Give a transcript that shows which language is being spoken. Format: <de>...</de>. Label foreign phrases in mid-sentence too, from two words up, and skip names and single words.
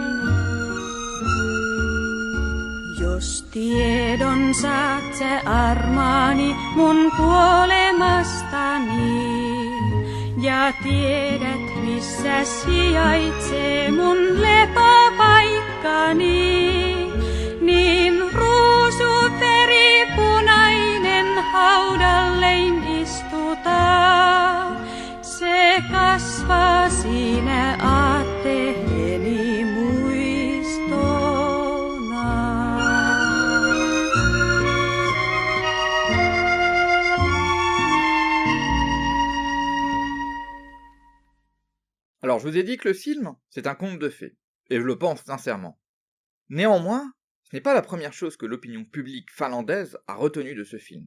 <fi>Jos tiedon saat sä armaani mun kuolemastani, ja tiedät missä sijaitsee mun lepopaikkani, niin ruusuveripunainen haudallein istutaan. Se kasvaa siinä aatteeni muistona.</fi> <fr>Alors je vous ai dit que le film, c'est un conte de fées, et je le pense sincèrement. Néanmoins, ce n'est pas la première chose que l'opinion publique finlandaise a retenue de ce film.</fr>